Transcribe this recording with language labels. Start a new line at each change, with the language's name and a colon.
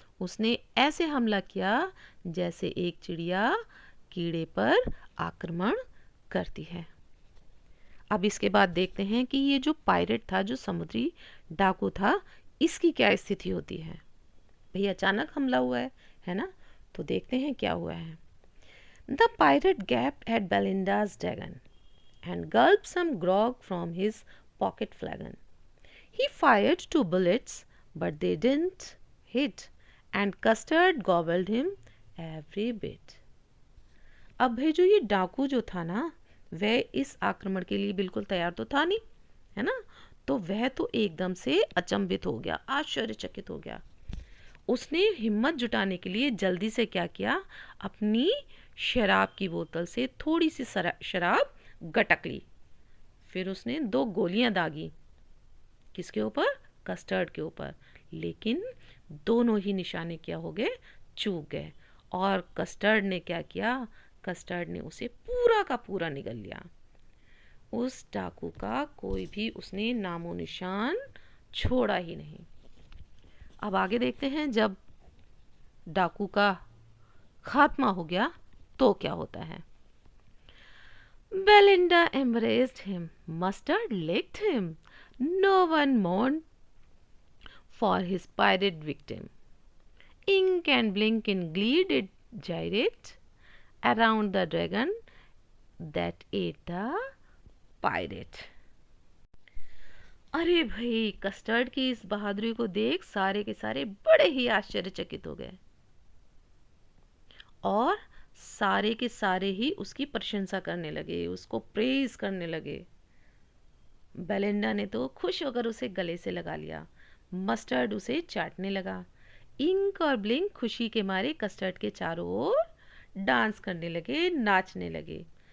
Hindi: उसने ऐसे हमला किया जैसे एक चिड़िया कीड़े पर आक्रमण करती है। अब इसके बाद देखते हैं कि ये जो पायरेट था, जो समुद्री डाकू था, इसकी क्या स्थिति होती है। भाई अचानक हमला हुआ है ना, तो देखते हैं क्या हुआ है।
English: The pirate gaped at Belinda's dragon and gulped some grog from his pocket flagon. He fired 2 bullets, but they didn't hit, and Custard gobbled him every bit.
Hindi: अब भाई जो ये डाकू जो था ना, वह इस आक्रमण के लिए बिल्कुल तैयार तो था नहीं, है ना, तो वह तो एकदम से अचंभित हो गया, आश्चर्यचकित हो गया। उसने हिम्मत जुटाने के लिए जल्दी से क्या किया, अपनी शराब की बोतल से थोड़ी सी शराब गटक ली। फिर उसने 2 गोलियां दागी, किसके ऊपर, कस्टर्ड के ऊपर, लेकिन दोनों ही निशाने क्या हो गए, चूक गए। और कस्टर्ड ने क्या किया, कस्टर्ड ने उसे पूरा का पूरा निगल लिया। उस डाकू का कोई भी उसने नामो निशान छोड़ा ही नहीं। अब आगे देखते हैं, जब डाकू का खात्मा हो गया तो क्या होता है।
English: Belinda embraced him, Mustard licked him. No one mourned for his pirate victim. Ink and Blink in glee did gyrate around the dragon that ate the pirate.
Hindi: अरे भाई, कस्टर्ड की इस बहादुरी को देख सारे के सारे बड़े ही आश्चर्यचकित हो गए और सारे के सारे ही उसकी प्रशंसा करने लगे, उसको प्रेज करने लगे। बेलिंडा ने तो खुश होकर उसे गले से लगा लिया, मस्टर्ड उसे चाटने लगा, इंक और ब्लिंक खुशी के मारे कस्टर्ड के चारों ओर डांस करने लगे, नाचने लगे।